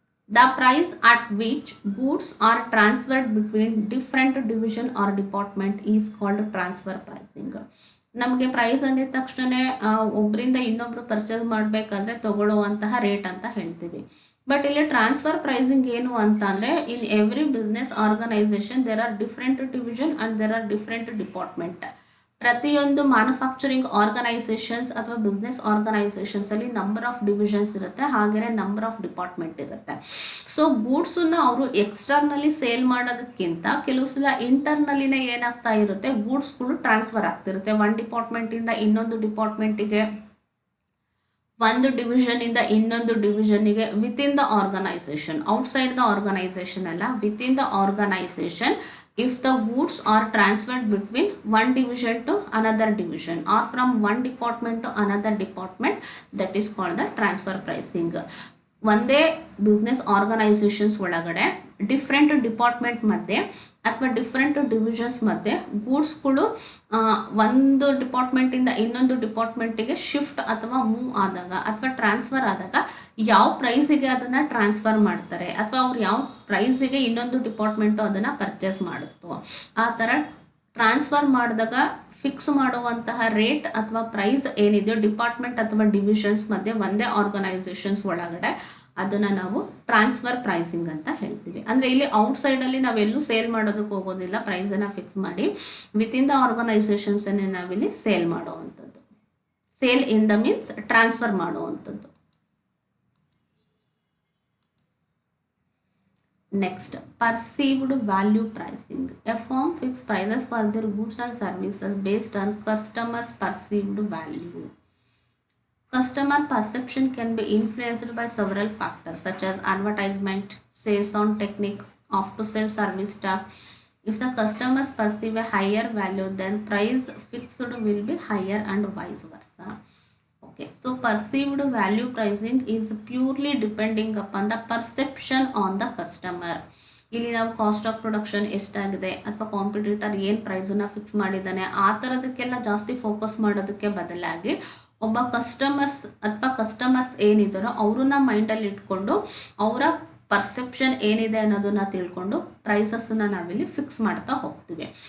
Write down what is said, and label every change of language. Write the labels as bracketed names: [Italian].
[English] The price at which goods are transferred between different division or department is called transfer pricing. [Kannada] ನಮಗೆ price ಅಂದಿದ ತಕ್ಷಣ ಒಬ್ಬರಿಂದ ಇನ್ನೊಬ್ರು purchase ಮಾಡಬೇಕಾದ್ರೆ ತಗೊಳ್ಳುವಂತಹ rate ಅಂತ ಹೇಳ್ತೀವಿ. [English] but [Kannada] ಇಲ್ಲಿ ಟ್ರಾನ್ಸ್ಫರ್ ಪ್ರೈಸಿಂಗ್ ಏನು ಅಂತ ಅಂದರೆ [English] In every business organisation there are different division and there are different department. [Kannada] ಪ್ರತಿಯೊಂದು ಮ್ಯಾನುಫ್ಯಾಕ್ಚರಿಂಗ್ ಆರ್ಗನೈಸೇಷನ್ಸ್ ಅಥವಾ ಬಿಸ್ನೆಸ್ ಆರ್ಗನೈಸೇಷನ್ಸಲ್ಲಿ ನಂಬರ್ ಆಫ್ ಡಿವಿಷನ್ಸ್ ಇರುತ್ತೆ, ಹಾಗೆಯೇ ನಂಬರ್ ಆಫ್ ಡಿಪಾರ್ಟ್ಮೆಂಟ್ ಇರುತ್ತೆ. ಸೊ ಗೂಡ್ಸನ್ನು ಅವರು ಎಕ್ಸ್ಟರ್ನಲಿ ಸೇಲ್ ಮಾಡೋದಕ್ಕಿಂತ ಕೆಲವು ಸಲ ಇಂಟರ್ನಲಿನೇ ಏನಾಗ್ತಾ ಇರುತ್ತೆ, ಗೂಡ್ಸ್ಗಳು ಟ್ರಾನ್ಸ್ಫರ್ ಆಗ್ತಿರುತ್ತೆ ಒಂದು ಡಿಪಾರ್ಟ್ಮೆಂಟಿಂದ ಇನ್ನೊಂದು ಡಿಪಾರ್ಟ್ಮೆಂಟಿಗೆ, ಒಂದು ಡಿವಿಷನಿಂದ ಇನ್ನೊಂದು ಡಿವಿಷನ್ನಿಗೆ [English] within the organisation, outside the organisation [Kannada] ಅಲ್ಲ, [English] Within the organisation. If the goods are transferred between one division to another division or from one department to another department, that is called the transfer pricing. [Kannada] ಒಂದೇ business organisations ಒಳಗಡೆ different department ಮಧ್ಯೆ ಅಥವಾ different divisions ಮಧ್ಯೆ ಗೂಡ್ಸ್ಗಳು ಒಂದು ಡಿಪಾರ್ಟ್ಮೆಂಟಿಂದ ಇನ್ನೊಂದು ಡಿಪಾರ್ಟ್ಮೆಂಟಿಗೆ shift ಅಥವಾ move ಆದಾಗ ಅಥವಾ ಟ್ರಾನ್ಸ್ಫರ್ ಆದಾಗ ಯಾವ ಪ್ರೈಸಿಗೆ ಅದನ್ನು ಟ್ರಾನ್ಸ್ಫರ್ ಮಾಡ್ತಾರೆ ಅಥವಾ ಅವ್ರು ಯಾವ ಪ್ರೈಸಿಗೆ ಇನ್ನೊಂದು ಡಿಪಾರ್ಟ್ಮೆಂಟು ಅದನ್ನು ಪರ್ಚೇಸ್ ಮಾಡುತ್ತೋ ಆ ಥರ ಟ್ರಾನ್ಸ್ಫರ್ ಮಾಡಿದಾಗ ಫಿಕ್ಸ್ ಮಾಡುವಂತಹ ರೇಟ್ ಅಥವಾ ಪ್ರೈಸ್ ಏನಿದೆಯೋ ಡಿಪಾರ್ಟ್ಮೆಂಟ್ ಅಥವಾ ಡಿವಿಷನ್ಸ್ ಮಧ್ಯೆ ಒಂದೇ ಆರ್ಗನೈಸೇಷನ್ಸ್ ಒಳಗಡೆ ಅದನ್ನು ನಾವು ಟ್ರಾನ್ಸ್ಫರ್ ಪ್ರೈಸಿಂಗ್ ಅಂತ ಹೇಳ್ತೀವಿ. ಅಂದರೆ ಇಲ್ಲಿ ಔಟ್ಸೈಡಲ್ಲಿ ನಾವೆಲ್ಲೂ ಸೇಲ್ ಮಾಡೋದಕ್ಕೆ ಹೋಗೋದಿಲ್ಲ, ಪ್ರೈಸನ್ನು ಫಿಕ್ಸ್ ಮಾಡಿ ವಿತಿನ್ ದ ಆರ್ಗನೈಸೇಷನ್ಸನ್ನೇ ನಾವಿಲ್ಲಿ ಸೇಲ್ ಮಾಡುವಂಥದ್ದು. [English] sale in the means transfer [Kannada] ಮಾಡುವಂಥದ್ದು. [English] Next, perceived value pricing. A firm fixes prices for their goods and services based on customers' perceived value. Customer perception can be influenced by several factors such as advertisement, sales on technique, after-sales service staff. If the customers perceive a higher value, then price fixed will be higher and vice versa. Okay, so perceived value pricing is purely depending upon the perception on the customer. [Kannada] ಇಲ್ಲಿ ನಾವು cost of production ಎಷ್ಟಾಗಿದೆ ಅಥವಾ competitor ಏನು ಪ್ರೈಸನ್ನು fix ಮಾಡಿದ್ದಾನೆ ಆ ಥರದಕ್ಕೆಲ್ಲ ಜಾಸ್ತಿ focus ಮಾಡೋದಕ್ಕೆ ಬದಲಾಗಿ ಒಬ್ಬ ಕಸ್ಟಮರ್ಸ್ ಏನಿದ್ದಾರೋ ಅವ್ರನ್ನ ಮೈಂಡಲ್ಲಿ ಇಟ್ಕೊಂಡು ಅವರ ಪರ್ಸೆಪ್ಷನ್ ಏನಿದೆ ಅನ್ನೋದನ್ನ ತಿಳ್ಕೊಂಡು ಪ್ರೈಸಸ್ಸನ್ನು ನಾವಿಲ್ಲಿ ಫಿಕ್ಸ್ ಮಾಡ್ತಾ ಹೋಗ್ತೀವಿ.